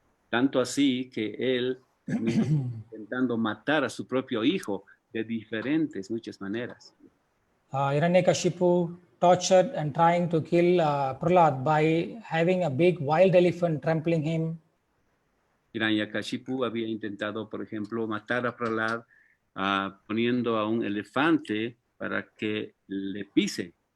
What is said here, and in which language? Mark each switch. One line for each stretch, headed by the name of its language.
Spanish: Tanto así que él terminó intentando matar a su propio hijo de muchas maneras.
English: Hiranyakashipu tortured and trying to kill Prahlad by having a big wild elephant trampling him.
Spanish: Hiranyakashipu había intentado, por ejemplo, matar a Prahlad poniendo a un elefante para que le pise.